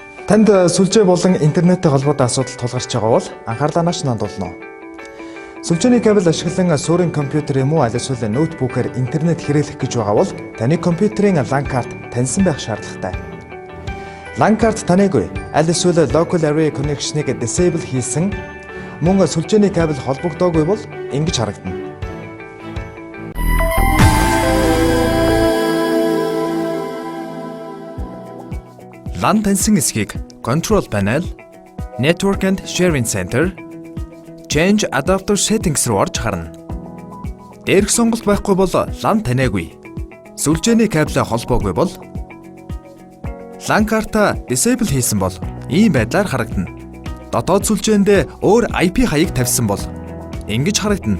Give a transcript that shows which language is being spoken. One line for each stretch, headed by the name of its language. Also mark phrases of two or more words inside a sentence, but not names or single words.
Mongolian: Танд сүлжээ болон интернеттэй холбоотой асуудал тулгарч байгаа бол анхаарлаа нааш хандуулно. Сүлжээний кабель ашиглан суурин компьютер юм уу аль эсвэл ноутбукээр интернет хэрэглэх гэж байгаа бол таны компьютерийн LAN карт таньсан байх шаардлагатай. LAN карт таныгүй аль эсвэл
English: local area connection-
Mongolian: ыг disable хийсэн мөн сүлжээний кабель холбогдоогүй бол ингэж харагдана. LAN таньсан эсхийг
English: Control Panel, Network and Sharing Center, Change Adapter Settings
Mongolian: руу орж харна. Дээрх сонголт байхгүй бол LAN таниагүй. Сүлжээний кабель холбоогүй бол LAN карта disable хийсэн бол ийм байдлаар харагдана. Дотоод сүлжээндээ өөр IP хаяг тавьсан бол ингэж харагдана.